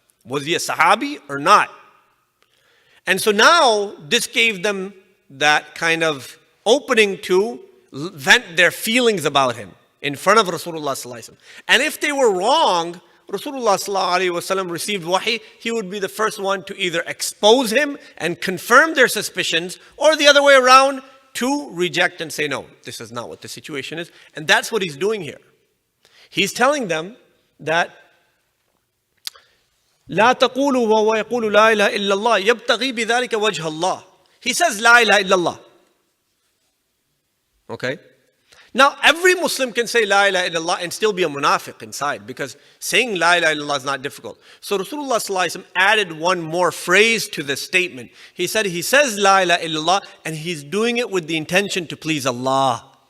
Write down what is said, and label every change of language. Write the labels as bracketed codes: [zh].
[en] Was he a Sahabi or not? And so now this gave them that kind of opening to vent their feelings about him in front of Rasulullah sallallahu alaihi wasallam. And if they were wrong, Rasulullah ﷺ received wahi, he would be the first one to either expose him and confirm their suspicions, or the other way around, to reject and say, no, this is not what the situation is. And that's what he's doing here. He's telling them that [ar] لا تقولوا وهو يقول لا إله إلا الله يبتغي بذلك وجه الله. [en] He says [ar] لا إله إلا الله. [en] Okay? Now, every Muslim can say La ilaha illallah and still be a munafiq inside, because saying La ilaha illallah is not difficult. So Rasulullah sallallahu alaihi wasallam added one more phrase to the statement. He says La ilaha illallah and he's doing it with the intention to please Allah.